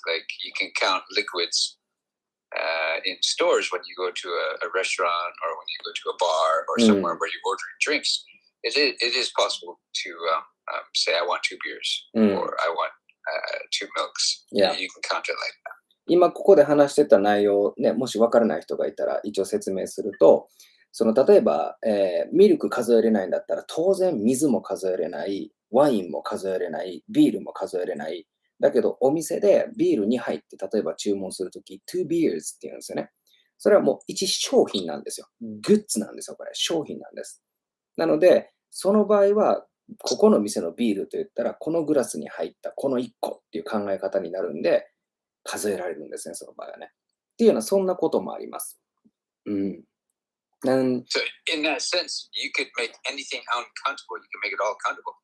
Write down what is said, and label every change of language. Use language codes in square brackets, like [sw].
[en] Like you can count liquids in stores when you go to a restaurant or when you go to a bar or somewhere where you're ordering drinks. It is possible to say I want 2 beers or I want 2 milks. You can count it like that. [ja] 今ここで話してた内容ね、もし分からない人がいたら一応説明すると、例えば、ミルク数えれないんだったら当然水も数えれない、ワインも数えれない、ビールも数えれない。だけどお店でビール2杯って例えば注文するとき、2 beers って言うんですよね。それはもう一商品なんですよ。グッズなんですよ、これ。商品なんです。なので、その場合は、ここの店のビールと言ったら、このグラスに入ったこの1個っていう考え方になるんで、数えられるんですね、その場合はね。っていうような、そんなこともあります。 [en] And So in that sense, you could make anything uncountable. You can make it all countable.